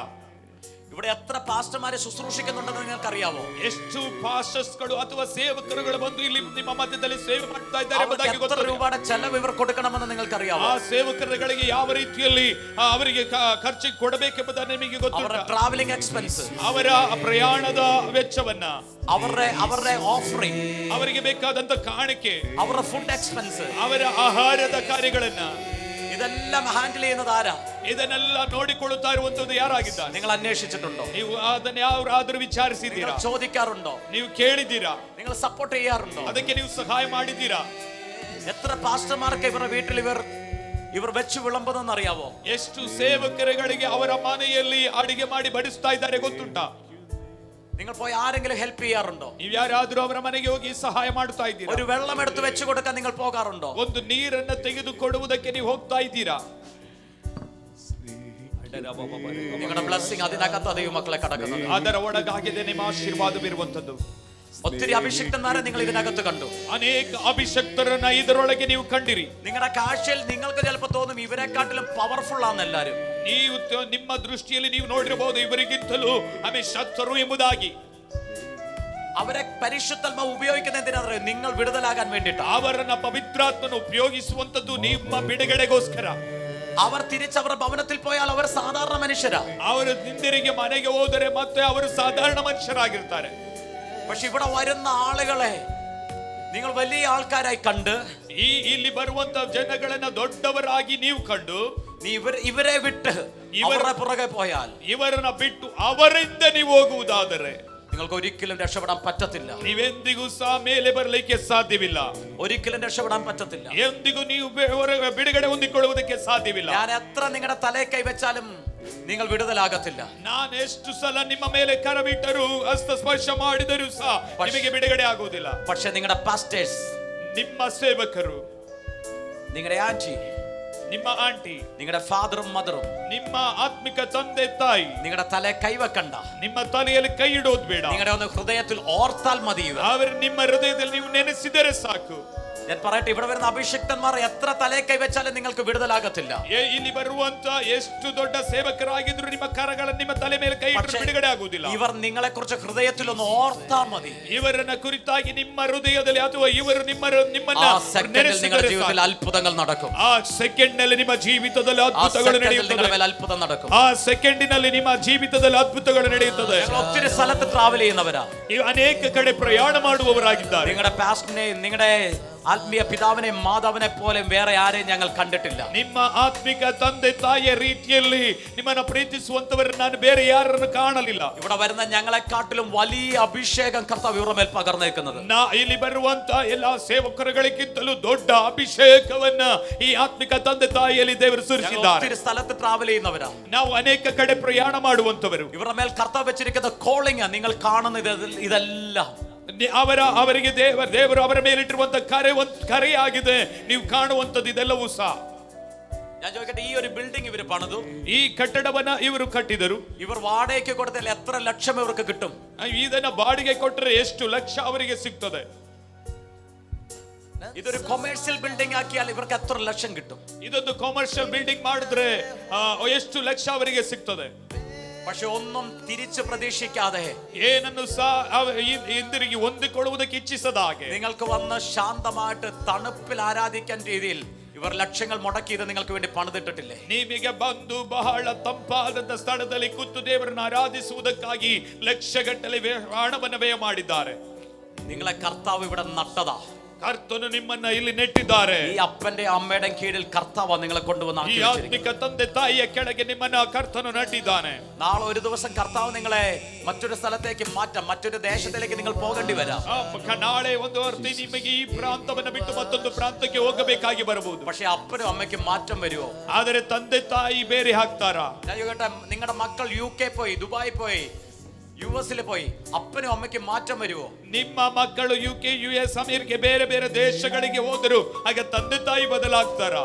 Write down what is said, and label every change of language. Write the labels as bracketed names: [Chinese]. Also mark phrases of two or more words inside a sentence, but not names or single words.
[Malayalam] ഇവിടെ എത്ര പാസ്റ്റർമാരെ ശുശ്രൂഷിക്കുന്നുണ്ടെന്ന് നിങ്ങൾക്ക് അറിയാവോ? [Kannada] ಎಷ್ಟು ಪಾಸ್ಟರ್ಸ್ಗಳು ಅಥವಾ ಸೇವಕರುಗಳು ಬಂದು ಇಲ್ಲಿ ನಿಮ್ಮ ಮಧ್ಯದಲ್ಲಿ ಸೇವೆ ಮಾಡ್ತಾ ಇದ್ದಾರೆ ಎಂಬುದಾಗಿ [Malayalam] എത്ര [Kannada] ಗೊತ್ತು. [Malayalam] രൂപയുടെ ചെലവ് ഇവർ കൊടുക്കണമെന്ന് നിങ്ങൾക്ക് അറിയാവോ? [Kannada] ಆ ಸೇವಕರುಗಳಿಗೆ ಯಾವ ರೀತಿಯಲ್ಲಿ ಅವರಿಗೆ ಖರ್ಚು ಕೊಡಬೇಕೆಂಬುದನ್ನು ನಿಮಗೆ ಗೊತ್ತು. [Malayalam] അവരുടെ [English] travelling expense, [Kannada] ಅವರ ಪ್ರಯಾಣದ ವೆಚ್ಚವನ್ನ, [Malayalam] അവരുടെ ഓഫറിംഗ്, [Kannada] ಅವರಿಗೆ ಬೇಕಾದಂತ ಕಾಣಿಕೆ, [Malayalam] അവരുടെ [English] food expense, [Kannada] ಅವರ ಆಹಾರದ ಕಾರ್ಯಗಳನ್ನ, [Malayalam] ഇതെല്ലാം ഹാൻഡിൽ ചെയ്യുന്നത് ആരാ? [Kannada] ಇದನ್ನೆಲ್ಲ ನೋಡಿಕೊಳ್ಳುತ್ತಾ ಇರುವಂತದ್ದು ಯಾರಾಗಿದ್ದಾರೆ? [Malayalam] നിങ്ങൾ അന്വേഷിച്ചിട്ടുണ്ടോ? [Kannada] ನೀವು ಅದನ್ನ ಯಾರಾದ್ರೂ ವಿಚಾರಿಸಿದ್ದೀರಾ? [Malayalam] ചോദിക്കാറുണ്ടോ? [Kannada] ನೀವು ಕೇಳಿದ್ದೀರಾ? [Malayalam] നിങ്ങൾ സപ്പോർട്ട് ചെയ്യാറുണ്ടോ? [Kannada] ಅದಕ್ಕೆ ನೀವು ಸಹಾಯ ಮಾಡಿದ್ದೀರಾ? [Malayalam] എത്ര പാസ്റ്റർമാർക്ക് ഇവരുടെ വീട്ടിൽ ഇവർ വെച്ച് വിളമ്പുന്നെന്ന് അറിയാവോ? [Kannada] ಎಷ್ಟು ಸೇವಕರುಗಳಿಗೆ ಅವರ ಮನೆಯಲ್ಲಿ ಅಡಿಗೆ ಮಾಡಿ ಬಡಿಸ್ತಾ ಇದ್ದಾರೆ ಗೊತ್ತುಂಟಾ? [Malayalam] നിങ്ങൾ പോയി ആരെങ്കിലും ഹെൽപ്പ് ചെയ്യാറുണ്ടോ? [Kannada] ನೀವು ಯಾರಾದ್ರೂ ಅವರ ಮನೆಗೆ ಹೋಗಿ ಸಹಾಯ ಮಾಡ್ತಾ ಇದ್ದೀರಾ? [Malayalam] ഒരു വെള്ളം എടുത്ത് വെച്ച് കൊടുക്കാൻ നിങ്ങൾ പോകാറുണ്ടോ? [Kannada] ಒಂದು ನೀರನ್ನು ತೆಗೆದುಕೊಡುವುದಕ್ಕೆ ನೀವು ಹೋಗ್ತಾ ಇದ್ದೀರಾ? [Malayalam] നിങ്ങളുടെ ബ്ലെസ്സിങ് അതിനകത്ത് ദൈവമക്കളെ കടക്കുന്നത്. [Kannada] ಅದರ ಒಳಗಾಗಿದೆ ನಿಮ್ಮ ಆಶೀರ್ವಾದವಿರುವಂತದ್ದು. [Malayalam] ഒത്തിരി അഭിഷിക്തന്മാരെ നിങ്ങൾ ഇതിനകത്ത് കണ്ടു. [Kannada] ಅನೇಕ ಅಭಿಷಕ್ತರನ್ನ ಇದರೊಳಗೆ ನೀವು ಕಂಡಿರಿ. [Malayalam] നിങ്ങളുടെ കാഴ്ചയിൽ നിങ്ങൾക്ക് ചിലപ്പോൾ തോന്നും ഇവരെക്കാട്ടിലും പവർഫുൾ ആണ് എല്ലാരും. [Kannada] ನೀವು ನಿಮ್ಮ ದೃಷ್ಟಿಯಲ್ಲಿ ನೀವು ನೋಡಿರಬಹುದು ಇವರಿಗಿಂತಲೂ ಶಕ್ತರು ಎಂಬುದಾಗಿ. [Malayalam] അവരെ പരിശുദ്ധാത്മ ഉപയോഗിക്കുന്ന എന്തിനാണെന്നറിയോ? നിങ്ങൾ വിടുതലാകാൻ വേണ്ടിയിട്ട്. [Kannada] ಅವರನ್ನ ಪವಿತ್ರಾತ್ಮನ ಉಪಯೋಗಿಸುವಂತದ್ದು ನಿಮ್ಮ ಬಿಡುಗಡೆಗೋಸ್ಕರ. [Malayalam] അവർ തിരിച്ചവരുടെ ഭവനത്തിൽ പോയാൽ അവർ സാധാരണ മനുഷ്യരാ. [Kannada] ಅವರು ಹಿಂದಿರುಗಿ ಮನೆಗೆ ಹೋದರೆ ಮತ್ತೆ ಅವರು ಸಾಧಾರಣ ಮನುಷ್ಯರಾಗಿರ್ತಾರೆ. [Malayalam] പക്ഷെ ഇവിടെ വരുന്ന ആളുകളെ നിങ്ങൾ വലിയ ആൾക്കാരായി കണ്ട്, [Kannada] ಇಲ್ಲಿ ಬರುವಂತ ಜನಗಳನ್ನ ದೊಡ್ಡವರಾಗಿ ನೀವು ಕಂಡು, [Malayalam] ഇവരെ വിട്ട് ഇവരുടെ പുറകെ പോയാൽ, [Kannada] ಇವರನ್ನ ಬಿಟ್ಟು ಅವರಿಂದ ನೀವು ಹೋಗುವುದಾದರೆ [Malayalam] നിങ്ങൾക്ക് ഒരിക്കലും രക്ഷപ്പെടാൻ പറ്റത്തില്ല. [Kannada] ನೀವೆಂದಿಗೂ ಸಹ ಮೇಲೆ ಬರಲಿಕ್ಕೆ ಸಾಧ್ಯವಿಲ್ಲ. [Malayalam] ഒരിക്കലും രക്ഷപ്പെടാൻ പറ്റത്തില്ല. [Kannada] ಎಂದಿಗೂ ನೀವು ಬಿಡುಗಡೆ ಹೊಂದಿಕೊಳ್ಳುವುದಕ್ಕೆ ಸಾಧ್ಯವಿಲ್ಲ. [Malayalam] ഞാൻ എത്ര നിങ്ങളുടെ തലയെ കൈവച്ചാലും നിങ്ങൾ വിടുതലാകത്തില്ല. [Kannada] ನಾನು ಎಷ್ಟು ಸಲ ನಿಮ್ಮ ಮೇಲೆ ಕರಬಿಟ್ಟರು, ಹಸ್ತ ಸ್ಪರ್ಶ ಮಾಡಿದರೂ ಸಹ ನಿಮಗೆ ಬಿಡುಗಡೆ ಆಗುವುದಿಲ್ಲ. [Malayalam] പക്ഷെ നിങ്ങളുടെ പാസ്റ്റേഴ്സ്, [Kannada] ನಿಮ್ಮ ಸೇವಕರು, [Malayalam] നിങ്ങളുടെ ആന്റി, [Kannada] ನಿಮ್ಮ ಆಂಟಿ, [Malayalam] നിങ്ങളുടെ ഫാദറും മദറും, [Kannada] ನಿಮ್ಮ ಆತ್ಮಿಕ ತಂದೆ ತಾಯಿ [Malayalam] നിങ്ങളുടെ തലയെ കൈവെക്കണ്ട. [Kannada] ನಿಮ್ಮ ತಲೆಯಲ್ಲಿ ಕೈ ಇಡೋದು ಬೇಡ. [Malayalam] നിങ്ങളുടെ ഒന്ന് ഹൃദയത്തിൽ ഓർത്താൽ മതി. [Kannada] ಅವರು ನಿಮ್ಮ ಹೃದಯದಲ್ಲಿ ನೀವು ನೆನೆಸಿದರೆ ಸಾಕು. [Malayalam] ഞാൻ പറയട്ടെ, ഇവിടെ വരുന്ന അഭിഷിക്തന്മാർ എത്ര തലയെ കൈവച്ചാലും നിങ്ങൾക്ക് വിടുതലാകത്തില്ല. [Kannada] ಇಲ್ಲಿ ಬರುವಂತ ಎಷ್ಟು ದೊಡ್ಡ ಸೇವಕರಾಗಿದ್ರು ನಿಮ್ಮ ಕರಗಳನ್ನು ನಿಮ್ಮ ತಲೆ ಮೇಲೆ ಕೈ ಇಟ್ಟರು ಬಿಡುಗಡೆ ಆಗುವುದಿಲ್ಲ. [Malayalam] ഇവർ നിങ്ങളെ കുറിച്ച് ഹൃദയത്തിൽ ഒന്ന് ഓർത്താൽ മതി. [Kannada] ಇವರನ್ನ ಕುರಿತಾಗಿ ನಿಮ್ಮ ಹೃದಯದಲ್ಲಿ ಅಥವಾ ಇವರು ನಿಮ್ಮನ್ನ [Malayalam] നിങ്ങളുടെ ജീവിതത്തിൽ അത്ഭുതങ്ങൾ നടക്കും. [Kannada] ಆ ಸೆಕೆಂಡ್ ನಲ್ಲಿ ನಿಮ್ಮ ಜೀವಿತದಲ್ಲಿ ಅದ್ಭುತಗಳು ನಡೆಯುತ್ತವೆ. [Malayalam] അത്ഭുതം നടക്കും. [Kannada] ಆ ಸೆಕೆಂಡಿನಲ್ಲಿ ನಿಮ್ಮ ಜೀವಿತದಲ್ಲಿ ಅದ್ಭುತಗಳು ನಡೆಯುತ್ತದೆ. [Malayalam] ഒത്തിരി സ്ഥലത്ത് ട്രാവൽ ചെയ്യുന്നവരാ, [Kannada] ಅನೇಕ ಕಡೆ ಪ್ರಯಾಣ ಮಾಡುವವರಾಗಿದ್ದಾರೆ. [Malayalam] നിങ്ങളുടെ പാസ്റ്ററിനെ, നിങ്ങളുടെ ആത്മീയ പിതാവിനെ മാതാവിനെ പോലെ വേറെ ആരെയും ഞങ്ങൾ കണ്ടിട്ടില്ല. [Kannada] ನಿಮ್ಮ ಆತ್ಮಿಕ ತಂದೆ ತಾಯಿಯ ರೀತಿಯಲ್ಲಿ ನಿಮ್ಮನ್ನು ಪ್ರೀತಿಸುವಂತವರನ್ನು ನಾನು ಬೇರೆ ಯಾರನ್ನು ಕಾಣಲಿಲ್ಲ. [Malayalam] ഇവിടെ വരുന്ന ഞങ്ങളെക്കാട്ടിലും വലിയ അഭിഷേകം കർത്താവ് ഇവരുടെ മേൽ പകർന്നേക്കുന്നത്. [Kannada] ಇಲ್ಲಿ ಬರುವಂತ ಎಲ್ಲಾ ಸೇವಕರುಗಳಿಗಿಂತಲೂ ದೊಡ್ಡ ಅಭಿಷೇಕವನ್ನ ಈ ಆತ್ಮಿಕ ತಂದೆ ತಾಯಿಯಲ್ಲಿ ದೇವರು ಸುರಿಸಿದ್ದಾರೆ. [Malayalam] ഒത്തിരി സ്ഥലത്ത് ട്രാവൽ ചെയ്യുന്നവരാ, [Kannada] ನಾವು ಅನೇಕ ಕಡೆ ಪ್ರಯಾಣ ಮಾಡುವಂತವರು. [Malayalam] ഇവരുടെ മേൽ കർത്താവ് വെച്ചിരിക്കുന്ന കോളിംഗ് നിങ്ങൾ കാണുന്നത് ഇതെല്ലാം [Kannada] ಅವರಿಗೆ ದೇವರು ಅವರ ಮೇಲಿಟ್ಟಿರುವಂತ ಕರೆಯಾಗಿದೆ. ನೀವು ಕಾಣುವಂತದ್ದು ಇದೆಲ್ಲವೂ ಸಹ. [Malayalam] ഞാൻ ചോദിക്കട്ടെ, ഈ ഒരു ബിൽഡിംഗ് ഇവർ പണിതു, [Kannada] ಈ ಕಟ್ಟಡವನ್ನ ಇವರು ಕಟ್ಟಿದರು. [Malayalam] ഇവർ വാടകയ്ക്ക് കൊടുത്താൽ എത്ര ലക്ഷം ഇവർക്ക് കിട്ടും? [Kannada] ಇದನ್ನ ಬಾಡಿಗೆ ಕೊಟ್ಟರೆ ಎಷ್ಟು ಲಕ್ಷ ಅವರಿಗೆ ಸಿಗ್ತದೆ? [Malayalam] ഇതൊരു [English] commercial building [Malayalam] ആക്കിയാൽ ഇവർക്ക് എത്ര ലക്ഷം കിട്ടും? [Kannada] ಇದೊಂದು [English] commercial building [Kannada] ಮಾಡಿದ್ರೆ ಎಷ್ಟು ಲಕ್ಷ ಅವರಿಗೆ ಸಿಗ್ತದೆ? [Malayalam] പക്ഷെ ഒന്നും തിരിച്ചു പ്രതീക്ഷിക്കാതെ, [Kannada] ಏನನ್ನು ಸಹ ಹಿಂದಿರುಗಿ ಹೊಂದಿಕೊಳ್ಳುವುದಕ್ಕೆ ಇಚ್ಛಿಸದ ಹಾಗೆ, [Malayalam] നിങ്ങൾക്ക് വന്ന് ശാന്തമായിട്ട് തണുപ്പിൽ ആരാധിക്കാൻ രീതിയിൽ ഇവർ ലക്ഷങ്ങൾ മുടക്കിയത് നിങ്ങൾക്ക് വേണ്ടി പണിതിട്ടിട്ടില്ലേ? [Kannada] ನಿಮಗೆ ಬಂದು ಬಹಳ ತಂಪಾದಂತ ಸ್ಥಳದಲ್ಲಿ ಕೂತು ದೇವರನ್ನು ಆರಾಧಿಸುವುದಕ್ಕಾಗಿ ಲಕ್ಷಗಟ್ಟಲೆ ಹಣವನ್ನು ವ್ಯಯ ಮಾಡಿದ್ದಾರೆ. [Malayalam] നിങ്ങളെ കർത്താവ് ഇവിടെ നട്ടതാ. [Kannada] ಕರ್ತನು ನಿಮ್ಮನ್ನ ಇಲ್ಲಿ ನೆಟ್ಟಿದ್ದಾರೆ. [Malayalam] ഈ അപ്പന്റെ അമ്മയുടെ കീഴിൽ കർത്താവ് നിങ്ങളെ കൊണ്ടുവന്ന് [Kannada] ಈ ಆತ್ಮಿಕ ತಂದೆ ತಾಯಿಯ ಕೆಳಗೆ ನಿಮ್ಮನ್ನ ಕರ್ತನು ನಟ್ಟಿದ್ದಾನೆ. [Malayalam] നാളെ ഒരു ദിവസം കർത്താവ് നിങ്ങളെ മറ്റൊരു സ്ഥലത്തേക്ക് മാറ്റാം, മറ്റൊരു ദേശത്തിലേക്ക് നിങ്ങൾ പോകേണ്ടി വരാം. [Kannada] ನಾಳೆ ಒಂದು ವರ್ತಿ ನಿಮಗೆ ಈ ಪ್ರಾಂತವನ್ನು ಬಿಟ್ಟು ಮತ್ತೊಂದು ಪ್ರಾಂತಕ್ಕೆ ಹೋಗಬೇಕಾಗಿ ಬರಬಹುದು. [Malayalam] പക്ഷെ അപ്പനും അമ്മയ്ക്കും മാറ്റം വരുമോ? [Kannada] ಆದರೆ ತಂದೆ ತಾಯಿ ಬೇರೆ ಹಾಕ್ತಾರಾ? [Malayalam] നിങ്ങളുടെ മക്കൾ UK പോയി, ദുബായ് പോയി, US പോയി, അപ്പനും അമ്മയ്ക്കും മാറ്റം വരുമോ? [Kannada] ನಿಮ್ಮ ಮಕ್ಕಳು UK US ಅಮೆರಿಕ ಬೇರೆ ಬೇರೆ ದೇಶಗಳಿಗೆ ಹೋದರು, ಆಗ ತಂದೆ ತಾಯಿ ಬದಲಾಗ್ತಾರಾ?